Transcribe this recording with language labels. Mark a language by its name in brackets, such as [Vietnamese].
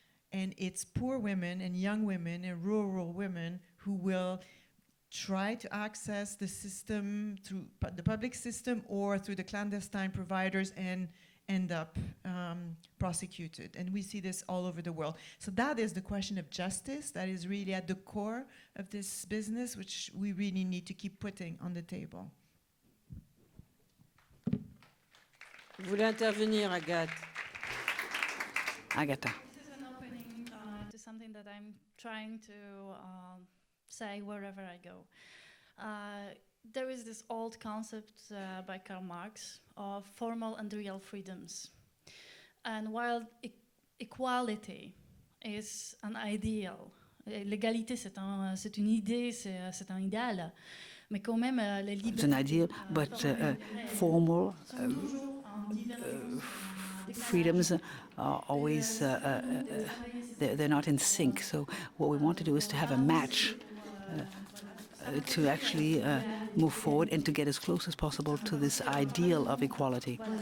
[English] And it's poor women and young women and rural women who will try to access the system through the public system or through the clandestine providers and end up prosecuted. And we see this all over the world. So that is the question of justice that is really at the core of this business, which we really need to keep putting on the table. [French] Vous voulez intervenir, Agathe? [English] Agata. this is an opening to something that I'm trying to say wherever I go. There is this old concept by Karl Marx of formal and real freedoms. And while equality is an ideal, [French] l'égalité c'est une idée, c'est un idéal, mais quand même les libertés. [English] It's an ideal, but formal freedoms are always, they're not in sync. So what we want to do is to have a match to actually move forward and to get as close as possible to this ideal of equality.